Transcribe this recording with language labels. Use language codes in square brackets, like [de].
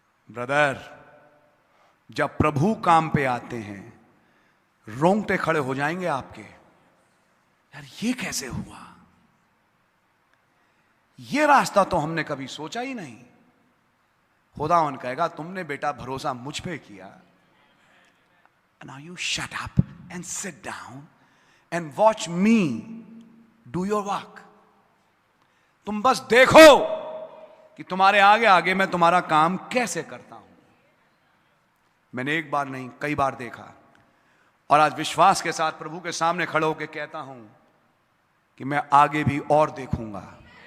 [hi] Brother, जब प्रभु काम पे आते हैं, रोंगटे खड़े हो जाएंगे आपके। यार ये कैसे हुआ? ये रास्ता तो हमने कभी सोचा ही नहीं। खुदावंद कहेगा, तुमने बेटा भरोसा मुझ पे किया, [en] now you shut up and sit down and watch me do your work. [hi] तुम बस देखो कि तुम्हारे आगे आगे मैं तुम्हारा काम कैसे करता हूं। मैंने एक बार नहीं, कई बार देखा, और आज विश्वास के साथ प्रभु के सामने खड़े होकर कहता हूं कि मैं आगे भी और देखूंगा।